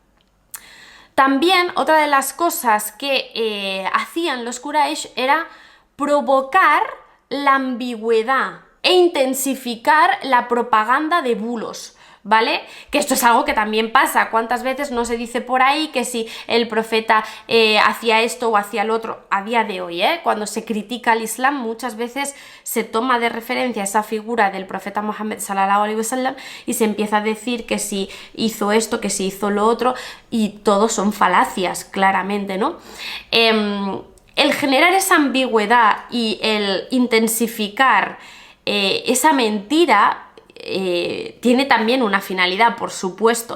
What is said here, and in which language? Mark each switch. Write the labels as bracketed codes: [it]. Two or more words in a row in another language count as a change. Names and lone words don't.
[es] También otra de las cosas que hacían los Quraysh era provocar la ambigüedad e intensificar la propaganda de bulos, ¿vale? Que esto es algo que también pasa. ¿Cuántas veces no se dice por ahí que si el profeta hacía esto o hacía lo otro? A día de hoy, cuando se critica al Islam, muchas veces se toma de referencia esa figura del profeta Muhammad [ar] صلى الله عليه وسلم [es] y se empieza a decir que si hizo esto, que si hizo lo otro, y todo son falacias, claramente, ¿no? El generar esa ambigüedad y el intensificar esa mentira tiene también una finalidad, por supuesto.